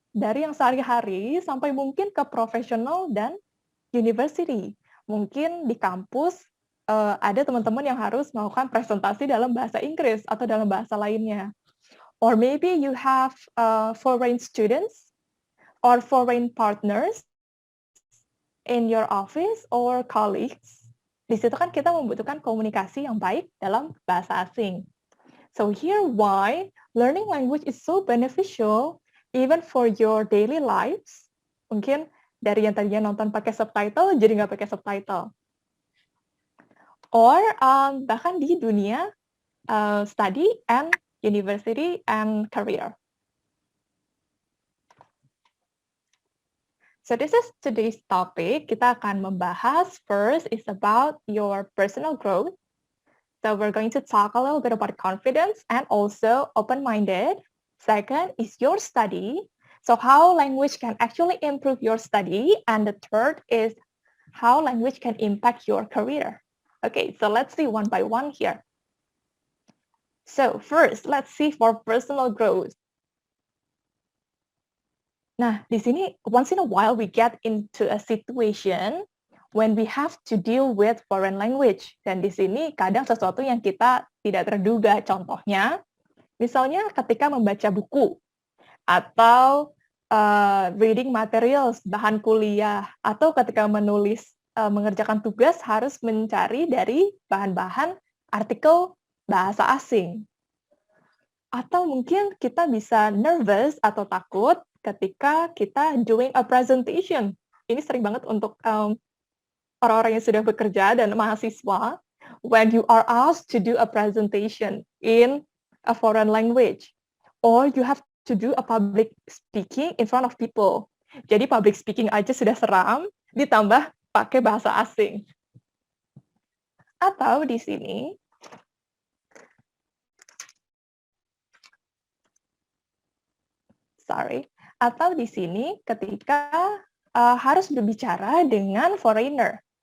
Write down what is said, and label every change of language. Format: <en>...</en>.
<id>dari yang sehari-hari sampai mungkin ke profesional dan university. Mungkin di kampus ada teman-teman yang harus melakukan presentasi dalam bahasa Inggris atau dalam bahasa lainnya.</id> <en>Or maybe you have foreign students or foreign partners in your office or colleagues.</en> <id>Di situ kan kita membutuhkan komunikasi yang baik dalam bahasa asing.</id> <en>So here why learning language is so beneficial even for your daily lives.</en> <id>Mungkin dari yang tadinya nonton pakai subtitle jadi nggak pakai subtitle.</id> <en>Or</en> <id>bahkan di dunia</id> <en>study and university and career. So this is today's topic.</en> <id>Kita akan membahas</id> <en>first is about your personal growth. So we're going to talk a little bit about confidence and also open-minded. Second is your study. So how language can actually improve your study. And the third is how language can impact your career. Okay, so let's see one by one here. So first, let's see for personal growth.</en> <id>Nah, di sini</id> <en>once in a while we get into a situation when we have to deal with foreign language.</en> <id>Dan di sini kadang sesuatu yang kita tidak terduga. Contohnya, misalnya ketika membaca buku atau reading materials, bahan kuliah, atau ketika menulis, mengerjakan tugas harus mencari dari bahan-bahan artikel bahasa asing. Atau mungkin kita bisa nervous atau takut ketika kita</id> <en>doing a presentation.</en> <id>Ini sering banget untuk orang-orang yang sudah bekerja dan mahasiswa.</id> <en>When you are asked to do a presentation in a foreign language, or you have to do a public speaking in front of people.</en> <id>Jadi public speaking aja sudah seram, ditambah pakai bahasa asing. Atau di sini, atau di sini ketika harus berbicara dengan foreigner.</id>